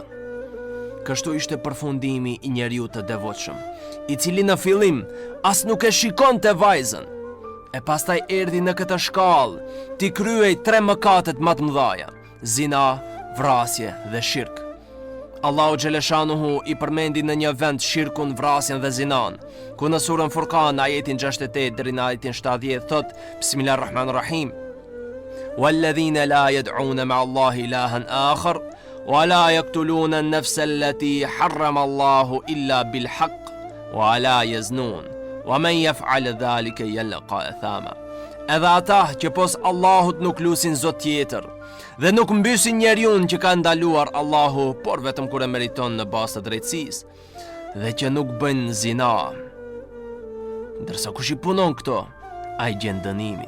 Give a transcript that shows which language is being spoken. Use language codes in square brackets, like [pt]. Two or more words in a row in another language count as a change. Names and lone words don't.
[sq] Kështu ishte përfundimi i njeriu të devotshëm, i cili në fillim as nuk e shikonte vajzën, e pastaj erdhi në këtë shkallë, ti kryej 3 mëkatet më të mëdha: zina, vrasje dhe shirk. Allahu Xheleshanuhu i përmendi në një vend shirkun, vrasjen dhe zinan, ku në surën Furqan ajetin 68 deri në ajetin 70 thot: [ar] بسم الله الرحمن الرحيم. والذين لا يدعون مع الله إلها آخر ولا يقتلون النفس التي حرم الله إلا بالحق ولا يزنون ومن يفعل ذلك يلقى أثاما. [sq] Edhe ata që pos Allahut nuk lusin zot tjetër dhe nuk mbysin njeriun që ka ndaluar Allahu, por vetëm kur e meriton në bazë të drejtësisë, dhe që nuk bëjnë zina. Ndërsa kush i punon këto, ai gjen dënimin.